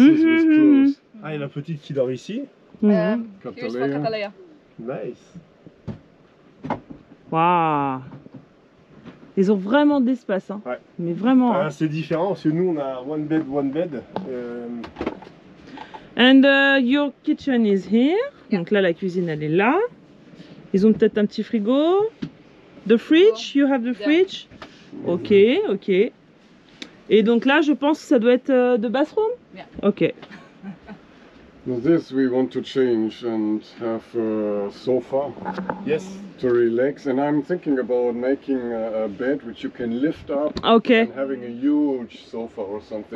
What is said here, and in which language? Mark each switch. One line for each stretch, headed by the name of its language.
English: Mhm, with mhm. clothes.
French: Ah, et la petite qui dort ici. Mhm.
English: Here's for Catalea. Catalea. Nice.
French: Waouh. Ils ont vraiment d'espace, hein. Ouais. Mais vraiment. Ah, Hein. c'est différent parce que nous, on a
English: one bed. And your kitchen is here.
French: Donc là, la cuisine, elle est là. Ils ont peut-être un petit frigo.
English: The fridge, you have the fridge. Ok, ok.
French: Et donc là, je pense que ça doit être
English: the bathroom. Yeah. Ok. Now this we want to change and have a sofa Yes. to relax. And I'm thinking about making a bed which you can lift up Ok. and having a huge sofa or something.